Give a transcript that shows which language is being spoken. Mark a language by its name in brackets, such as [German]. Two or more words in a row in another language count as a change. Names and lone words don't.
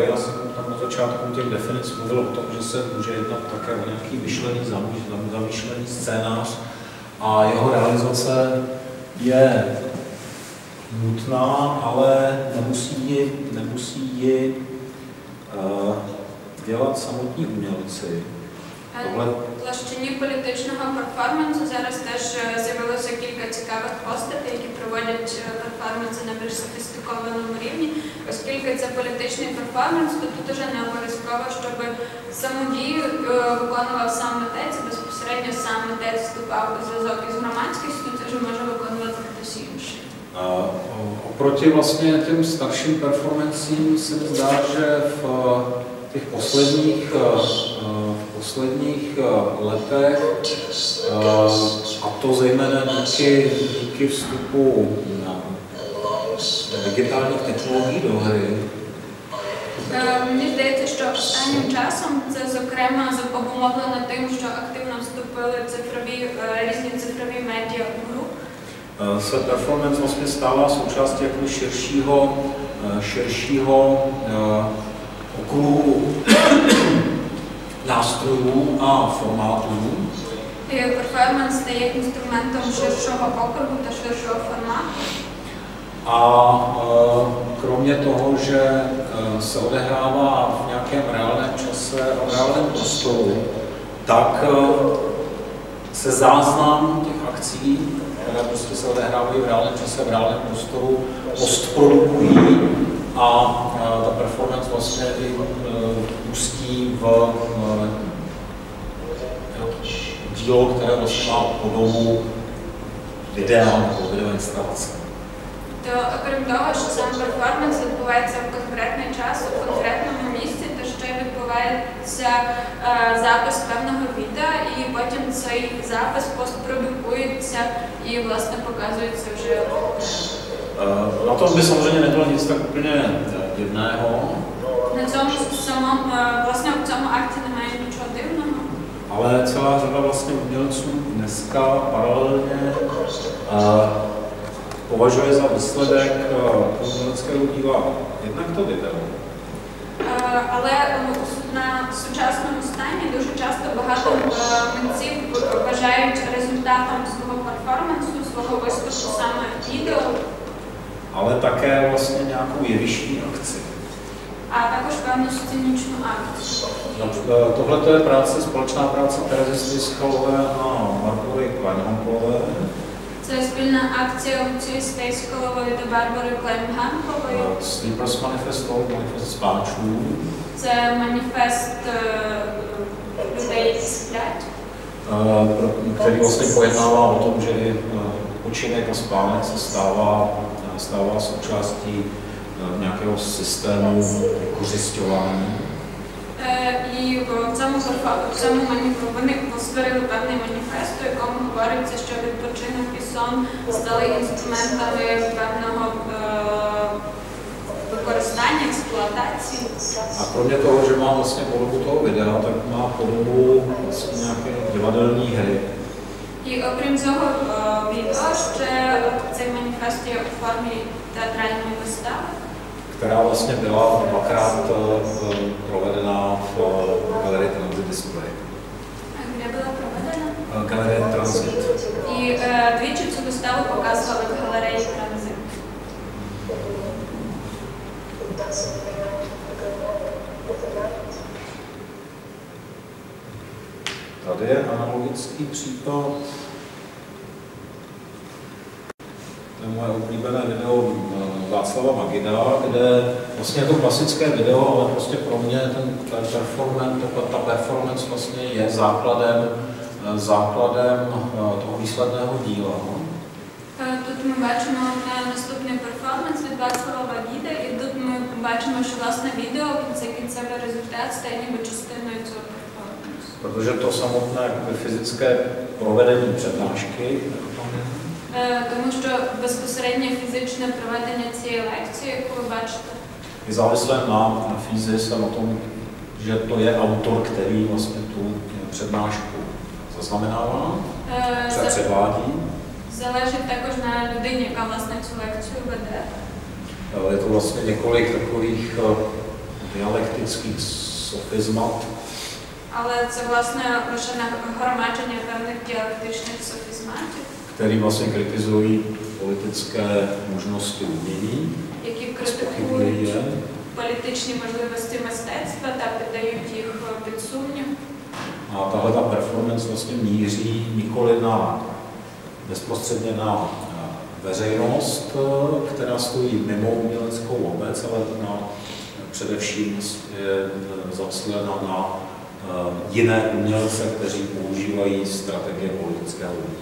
[Czech] Já jsem tam na začátku těch definic mluvil o tom, že se může jednat také o nějaký myšlený, zamýšlený scénář a jeho realizace je nutná, ale nemusí ji dělat samotní umělci. [Ukrainian] В площині політичного перформансу зараз теж з'явилося кілька цікавих постатей, які проводять перформанси на більш софістикованому рівні. Оскільки це політичний перформанс, то тут вже не обов'язково, щоб саму дію виконував сам митець, безпосередньо сам митець вступав у зв'язок із громадськістю, це вже може виконувати хтось інший. [Czech] Oproti vlastně těm starším performancím se mi zdá, že v těch posledních letech, a to zejména díky vstupu digitálních technologií do hry. [Ukrainian] Мені здається, що останнім часом це, зокрема, обумовлено тим, що активно вступили різні цифрові медіа у гру. [Czech] Se performance vlastně stává součástí jako širšího okruhu nástrojů a formátů. [Ukrainian] Перформанс стає інструментом ширшого округу та ширшого формату. [Czech] A kromě toho, že se odehrává v nějakém reálném čase a v reálném prostoru, tak se záznam těch akcí, které prostě se odehrávají v reálném čase, v reálném prostoru, postprodukují a ta performance vlastně i pustí v dílo, které vlastně má podobu videa nebo videoinstalace. [Ukrainian] То, окрім того, що сам перформанс відбувається в конкретний час, у конкретному місці, то ще відбувається запис певного відео, і потім цей запис постпродукується і, власне, показується вже. [Czech] Na tom by samozřejmě nebylo nic tak úplně divného. [Ukrainian] На цьому самому, власне, в цьому акті немає нічого дивного. [Czech] Ale celá řada vlastně umělců dneska paralelně považuje za výsledek uměleckého díla jednak to video. [Ukrainian] Але на сучасному стані дуже часто багато митців вважають результатом свого перформансу, свого виступу саме відео. [Czech] Ale také vlastně nějakou jevištní akci. [Ukrainian] А також певну сценічну акцію. [Czech] Tohle je práce, společná práce Terezy Stejskalové a Barbory Kleinhamplové. [Ukrainian] Це спільна акція Луції Стейскалової та Барбари Клейнгампової. [Czech] Sleepers Manifesto, manifest spáčů. [Ukrainian] Це маніфест людей, які сплять. [Czech] Který vlastně pojednává o tom, že i odpočinek a spánek se stává součástí nějakého systému vykořisťování. [Ukrainian] І в цьому вони створили певний маніфест, у якому говориться, що відпочинок і сон стали інструментами певного використання, експлуатації. [Czech] A kromě toho, že má vlastně podobu toho videa, tak má podobu vlastně nějaké divadelní hry. [Ukrainian] І окрім цього відео, ще цей маніфест є у формі театральної вистави, [Czech] Která vlastně byla dvakrát provedena v Galerii Transit Display. [Ukrainian] де була проведена. [Czech] Galerie Transit. [Ukrainian] І двічі цю виставу показували в галереї Транзит. [Czech] Tady je analogický případ. To je moje oblíbené video Václava Magida, kde vlastně je to klasické video, ale prostě pro mě ta performance vlastně je základem toho výsledného díla. [Ukrainian] Тут ми бачимо наступний перформанс від Václava Magida, і тут ми бачимо, що власне відео це кінцевий результат стає ніби частиною цього перформансу. [Czech] Protože to samotné fyzické provedení přednášky, [Ukrainian] Тому що безпосередньо фізичне проведення цієї лекції, яку ви бачите, [Czech] je závislé na fyzis a na tom, že to je autor, který vlastně tu přednášku zaznamenává, předvádí. [Ukrainian] залежить також на людині, яка власне цю лекцію веде. [Czech] Je to vlastně několik takových dialektických sofizmat. [Ukrainian] Але це власне лише нагромадження певних діалектичних софізматів, [Czech] Který vlastně kritizují politické možnosti umění, [Ukrainian] які критикують політичні можливості мистецтва та піддають їх під сумнів. [Czech] A tahle ta performance vlastně míří nikoli bezprostředně na veřejnost, která stojí mimo uměleckou obec, ale především je zacílena na jiné umělce, kteří používají strategie politického umění.